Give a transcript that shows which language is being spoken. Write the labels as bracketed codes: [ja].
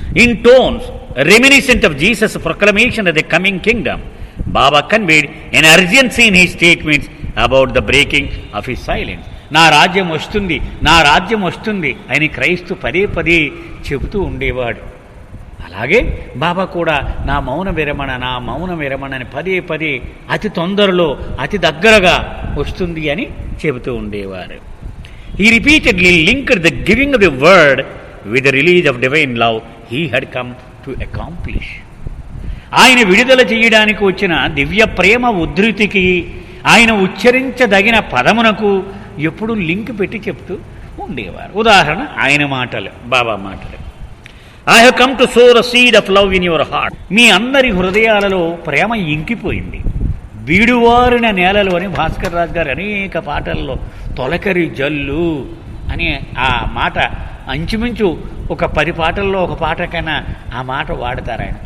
[en] In tones reminiscent of Jesus' proclamation of the coming kingdom, Baba conveyed an urgency in his statements about the breaking of his silence. [te] నా రాజ్యం వస్తుంది, నా రాజ్యం వస్తుంది అని క్రైస్తు పదే పదే చెబుతూ ఉండేవాడు. అలాగే బాబా కూడా నా మౌన విరమణ, నా మౌన విరమణ అని పదే పదే అతి తొందరలో అతి దగ్గరగా వస్తుంది అని చెబుతూ ఉండేవారు. [en] He repeatedly linked the giving of the word with the release of divine love he had come to accomplish. [te] ఆయన విడుదల చేయడానికి వచ్చిన దివ్య ప్రేమ ఉద్ధృతికి, ఆయన ఉచ్చరించదగిన పదమునకు ఎప్పుడు లింక్ పెట్టి చెప్తూ ఉండేవారు. ఉదాహరణ ఆయన మాటలు, బాబా మాటలు. [en] I have come to sow the seed of love in your heart. [te] మీ అందరి హృదయాలలో ప్రేమ ఇంకిపోయింది. బీడువారిన నేలలో అని భాస్కర్ రాజు గారు అనేక పాటల్లో తొలకరి జల్లు అనే ఆ మాట అంచుమించు ఒక 10 పాటల్లో ఒక పాట కన్నా ఆ మాట వాడతారు ఆయన.